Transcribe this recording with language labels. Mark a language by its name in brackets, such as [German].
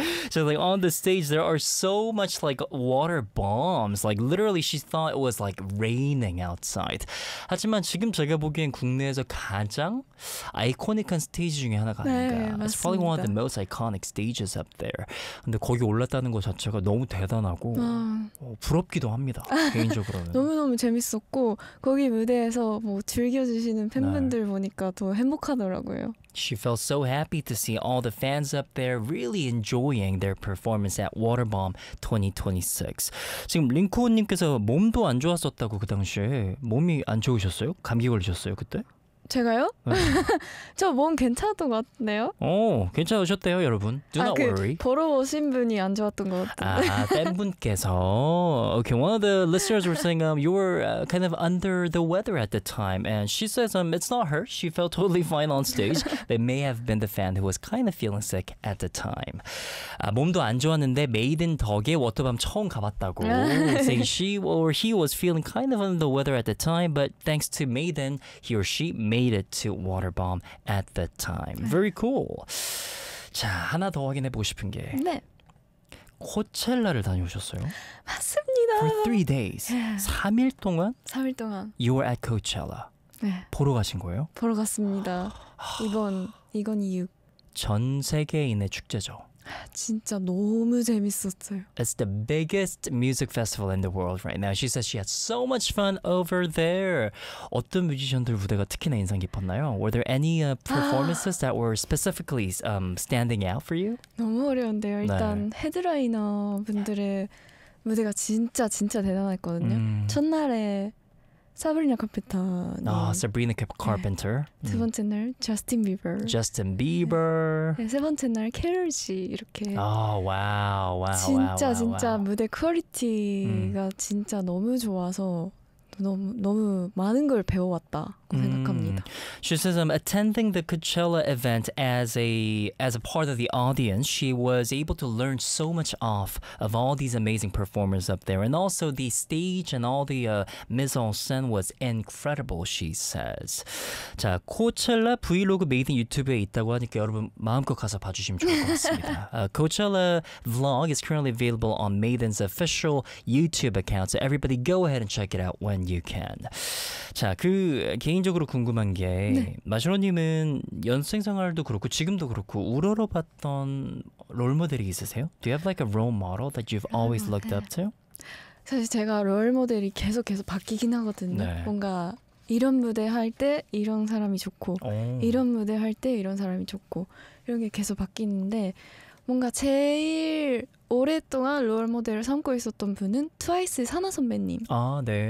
[English] So like on the stage, there are so much like water bombs. Like literally, she thought it was like raining outside. [Korean] 하지만 지금 제가 보기엔 국내에서 가장 아이코닉한 스테이지 중에 하나가 아닌가. 네, 맞습니다. [English] It's probably one of the most iconic stages up there. [Korean] 근데 거기 올랐다는 것 자체가 너무 대단하고 부럽기도 합니다. 개인적으로는. 너무너무 재밌었고 거기 무대에서 뭐 즐겨주시는 팬분들 네. 보니까 더 행복하더라고요. [English] She felt so happy to see all the fans up there really enjoying their performance at Waterbomb 2026. [Korean] 지금 링코님께서 몸도 안 좋았었다고 그 당시에 몸이 안 좋으셨어요? 감기 걸리셨어요 그때? 제가요? 네. 저 몸 괜찮았던 것 같네요. 오, 괜찮으셨대요 여러분. [English] Do not worry. [Korean] 그 보러 오신 분이 안 좋았던 것 같은데. 아, 팬분께서. [English] Okay, one of the listeners were saying you were kind of under the weather at the time. And she says it's not her. She felt totally fine on stage. They may have been the fan who was kind of feeling sick at the time. [Korean] 아, 몸도 안 좋았는데 메이든 덕에 워터밤 처음 가봤다고. [English] saying she or he was feeling kind of under the weather at the time. But thanks to Maiden, he or she made it to Waterbomb at the time. Very cool. [Korean] 자, 하나 더 확인해 보고 싶은 게 네. 코첼라를 다녀오셨어요? 맞습니다. [English] For 3 days. [Korean] 3일 동안? 3일 동안. [English] You were at Coachella. [Korean] 네. 보러 가신 거예요? 보러 갔습니다. 이건 이유. 전 세계인의 축제죠. 진짜 너무 재밌었어요. [English] It's the biggest music festival in the world right now. She says she had so much fun over there. [Korean] 어떤 뮤지션들 무대가 특히나 인상 깊었나요? [English] Were there any performances that were specifically standing out for you? [Korean] 너무 어려운데요. 일단 네. 헤드라이너 분들의 무대가 진짜 진짜 대단했거든요. 첫날에 Sabrina Carpenter. Sabrina Carpenter. 네. 두 번째 날 Justin Bieber. Justin Bieber. 네. 네, 세 번째 날 Carol 씨 이렇게. [English] Oh wow, wow, [Korean] 진짜 [English] wow, [Korean] 진짜 [English] wow. [Korean] 무대 퀄리티가 진짜 너무 좋아서 너무 많은 걸 배워왔다고 생각합니다. [English] She says I'm attending the Coachella event as a part of the audience. She was able to learn so much off of all these amazing performers up there. And also the stage and all the mise-en-scene was incredible, she says. [Korean] 자, 코첼라 브이로그 메이든 유튜브에 있다고 하니까 여러분 마음껏 가서 봐주시면 좋을 것 같습니다. [English] Coachella vlog is currently available on Maiden's official YouTube account. So everybody go ahead and check it out when you can. [Korean] 자, 그 개인적으로 궁금한 게 네. 마시로님은 연습생 생활도 그렇고 지금도 그렇고 우러러봤던 롤모델이 있으세요? [English] Do you have like a role model that you've always looked [Korean] 네. [English] up to? [Korean] 사실 제가 롤모델이 계속 바뀌긴 하거든요. 네. 뭔가 이런 무대 할 때 이런 사람이 좋고 오. 이런 무대 할 때 이런 사람이 좋고 이런 게 계속 바뀌는데 뭔가 제일 오랫동안 롤모델을 삼고 있었던 분은 트와이스의 사나 선배님이었던